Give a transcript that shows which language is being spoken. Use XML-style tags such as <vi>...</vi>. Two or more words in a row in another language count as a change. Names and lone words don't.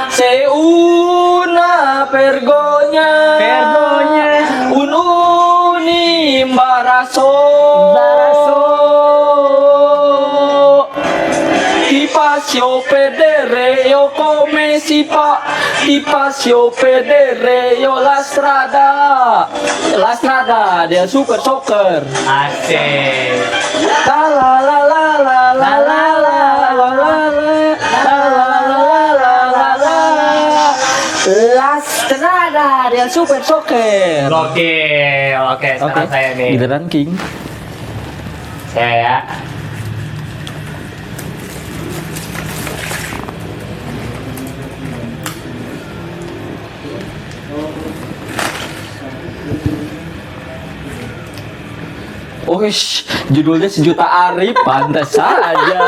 <it>Se una vergogna, un imbarazzo, ti faccio vedere io come si fa, ti faccio vedere io la strada del super soccer.</it> <id>Asik. La la la la la la la la la la</id> <it>La strada del super soccer.</it> <id>Oke, sekarang saya nih. Giliran King. Saya ya. Oh, judulnya Sejuta Arif, pantas saja.</id>